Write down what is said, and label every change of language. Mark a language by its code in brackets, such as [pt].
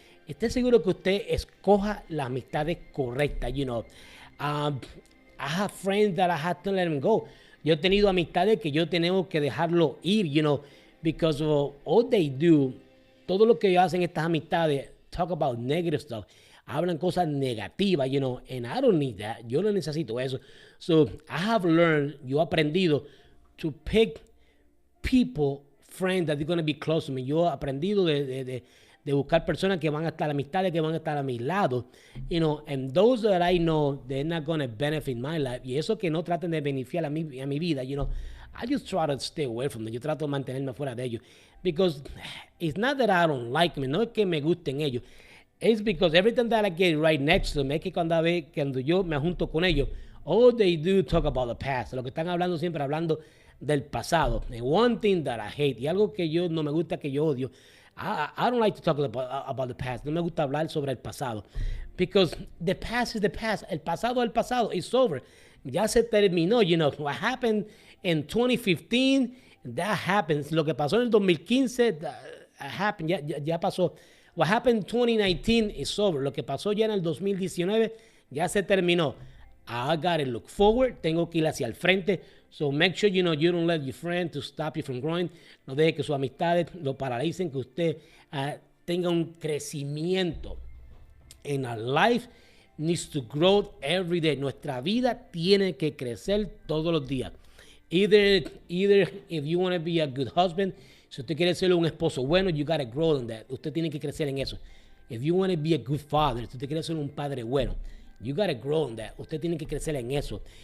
[es] Esté seguro que usted escoja las amistades correctas, [en] I have friends that I had to let them go. [es] Yo he tenido amistades que yo tengo que dejarlo ir, [en] because of all they do, [es] todo lo que ellos hacen estas amistades, [en] talk about negative stuff. [es] Hablan cosas negativas, [en] and I don't need that. [es] Yo no necesito eso. [en] So I have learned, [es] yo he aprendido [en] to pick people, friends that are going to be close to me. [es] Yo he aprendido de buscar personas que van a estar, amistades que van a estar a mi lado, [en] and those that I know, they're not going to benefit my life. [es] Y eso que no traten de beneficiar a mi vida, [en] I just try to stay away from them. [es] Yo trato de mantenerme fuera de ellos. [en] Because it's not that I don't like them, [es] no es que me gusten ellos. [en] It's because every time that I get right next to them, [es] es que cuando yo me junto con ellos, [en] all they do talk about the past. [es] Lo que están hablando siempre hablando del pasado. [en] And one thing that I hate, [es] y algo que yo no me gusta, que yo odio, [en] I don't like to talk about the past. [es] No me gusta hablar sobre el pasado. [en] Because the past is the past. [es] El pasado es el pasado. [en] It's over. [es] Ya se terminó. [en] What happened in 2015 That happens. [es] Lo que pasó en el 2015, [en] happened, [es] ya pasó. [en] What happened in 2019 is over. [es] Lo que pasó ya en el 2019 ya se terminó. [en] I gotta look forward. [es] Tengo que ir hacia el frente. [en] So make sure you don't let your friend to stop you from growing. [es] No deje que sus amistades lo paralicen, que usted tenga un crecimiento. [en] And our life needs to grow every day. [es] Nuestra vida tiene que crecer todos los días. [en] Either if you want to be a good husband, [es] si usted quiere ser un esposo bueno, [en] you gotta grow in that. [es] Usted tiene que crecer en eso. [en] If you want to be a good father, [es] si usted quiere ser un padre bueno, [en] you gotta grow in that. [es] Usted tiene que crecer en eso.